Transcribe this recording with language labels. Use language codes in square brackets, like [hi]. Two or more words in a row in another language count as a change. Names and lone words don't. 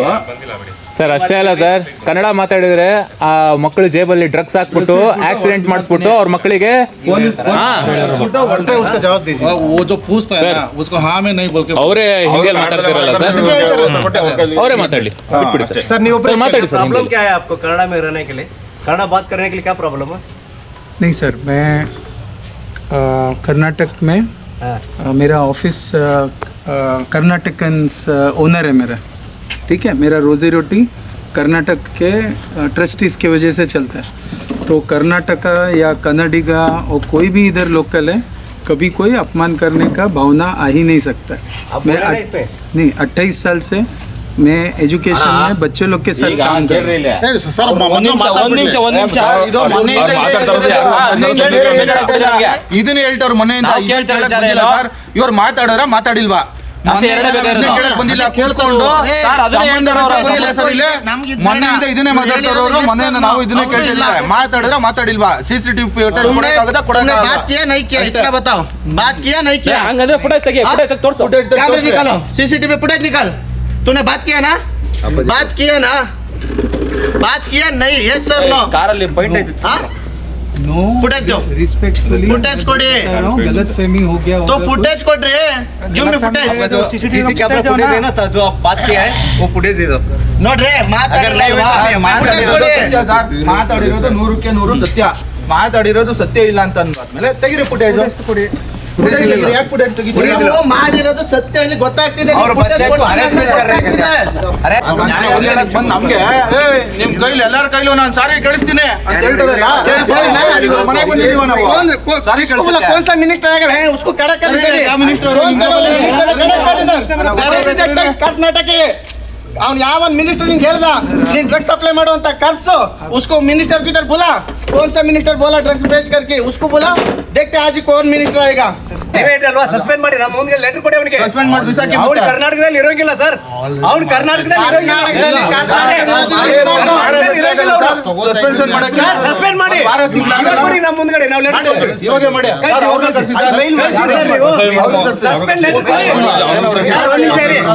[kn] ಸರ್ ಅಷ್ಟೇ ಅಲ್ಲ ಸರ್, ಕನ್ನಡ ಮಾತಾಡಿದ್ರೆ ಆ ಮಕ್ಕಳು ಜೇಬಲ್ಲಿ ಡ್ರಗ್ಸ್ ಹಾಕ್ಬಿಟ್ಟು ಆಕ್ಸಿಡೆಂಟ್ ಮಾಡಿಸ್ಬಿಟ್ಟು ಅವ್ರ ಮಕ್ಕಳಿಗೆ ಅವರೇ ಹಿಂಗೆ ಮಾತಾಡ್ತಿರಲ್ಲ ಸರ್, ಅವರೇ ಮಾತಾಡ್ಲಿ, ಬಿಟ್ಬಿಡಿ ಸರ್. [hi] सर नहीं [kn] ಸರ್ ಮಾತಾಡಿ ಸರ್, [hi] प्रॉब्लम क्या है आपको कन्नड़ा में रहने के लिए? कन्नड़ा बात करने के लिए क्या प्रॉब्लम है? नहीं सर, मैं कर्नाटक में मेरा ऑफिस [en] Karnatakans owner [hi] है मेरा, ठीक है। मेरा रोजी रोटी कर्नाटक के ट्रस्टीज़ की वजह से चलता है। तो कर्नाटका या कन्नडिगा और कोई भी इधर लोकल है, कभी कोई अपमान करने का भावना आ ही नहीं सकता। मैं नहीं 28 साल से मैं एजुकेशन में बच्चे लोग के साथ काम कर रहा हूँ। [kn] ಸರ್ ಇದನ್ನ ಹೇಳ್ತಾರ ಮೊನ್ನೆಯಿಂದ ಇವ್ರು ಮಾತಾಡೋರ ಮಾತಾಡಿಲ್ವಾ? ಬಂದಿಲ್ಲ ಕೇಳ್ಕೊಂಡು ಮೊನ್ನೆಯಿಂದ ಇದನ್ನೇ ಮಾತಾಡ್ತಾರವ್ರು. ಮೊನ್ನೆಯಿಂದ ನಾವು ಇದನ್ನೇ ಕೇಳ್ತಿಲ್ಲ, ಮಾತಾಡಿದ್ರೆ ಮಾತಾಡಿಲ್ವಾ? CCTV ಫುಟೇಜ್ ಕೊಡಕ್ಕಾಗತ್ತಾ? [hi] बात किया नहीं किया इतना बताओ, बात किया नहीं किया? [kn] ಹಂಗಂದ್ರೆ ಫುಟೇಜ್ ತೆಗಿ, ಫುಟೇಜ್ ತೋರಿಸು, [hi] कैमरे निकालो, CCTV फुटेज निकाल। तूने बात किया ना? बात किया ना? बात किया नहीं? [en] yes sir no? [kn] ಕಾರಲ್ಲಿ ಫೈಟ್ ಆಯ್ತು. [hi] नो फुटेज दो, रिस्पेक्टफुली [kn] ಫುಟೇಜ್ ಕೊಡಿ, [hi] गलत फहमी हो गया [en] तो [kn] ಫುಟೇಜ್ ಕೊಡ ರೇ, [en] give me footage. CC camera footage [hi] है ना, जो आप बात किया है वो फुटेज दे दो। [kn] ನೋಡ್ರಿ ಮಾತಾಡಿರೋದು 100ಕ್ಕೆ 100 ಸತ್ಯ. ಮಾತಾಡಿರೋದು ಸತ್ಯ ಇಲ್ಲ ಅಂತ ಅಂದ್ಮೇಲೆ ತೆಗಿರಿ ಫುಟೇಜ್. ಯಾಕೆ ಫುಟೇಜ್ ತೆಗಿತೀರಿ? ನೀವು ಮಾಡಿರೋದು ಸತ್ಯ ಇಲ್ಲಿ ಗೊತ್ತಾಗ್ತಿದೆ. ಬಂದ್ ನಮ್ಗೆ ನಿಮ್ ಕೈಲಿ ಎಲ್ಲಾರ ಕೈಲೂ ನಾನು ಸಾರಿ ಕಳಿಸ್ತೀನಿ ಅಂತ ಹೇಳ್ತಾರೆ. ಮನೆಗೆ ಬಂದಿದೀವ ನಾವು. ಸಾರಿ [hi] कौन सा मिनिस्टर आएगा है उसको कड़ा कर दीजिए। [kn] ಯಾವ ಮಿನಿಸ್ಟರ್? कर्नाटक ಅವ್ನು ಯಾವ ಮಿನಿಸ್ಟರ್ ನಿಂಗೆ ಹೇಳ್ದ ನೀನ್ [hi] ड्रग्स सप्लाई मारो [kn] ಅಂತ ಕರ್ಸು [hi] उसको मिनिस्टर की इधर बुला। कौन सा मिनिस्टर बोला ड्रग्स बेच करके? उसको बुला, देखते आज ही कौन मिनिस्टर आएगा। [kn] ಅಲ್ವಾ ಸಸ್ಪೆಂಡ್ ಮಾಡಿ ನಮ್ಮ ಮುಂದೆ ಲೆಟರ್ ಕೊಡಿ ಅವನಿಗೆ. ಸಸ್ಪೆಂಡ್ ಮಾಡಿ ಬಿಸಾಕಿ. ಅವ್ನು ಕರ್ನಾಟಕದಲ್ಲಿ ಇರೋಂಗಿಲ್ಲ ಸರ್, ಅವ್ನು ಕರ್ನಾಟಕದಲ್ಲಿ ಸಸ್ಪೆನ್ಷನ್ ಮಾಡಕ್ಕೆ ಸಸ್ಪೆಂಡ್ ಮಾಡಿ ಕೊಡಿ ನಮ್ಮ ಮುಂದ್ಗಡೆ ನಾವು ಲೆಟರ್ ಕೊಡ್ತೀವಿ. ಇವಾಗ ಮಾಡಿ. [en] suspend letter [kn] ಕೊಡಿ. ಯಾರು ಒಂದು ನಿಮಿಷ ಇರಿ.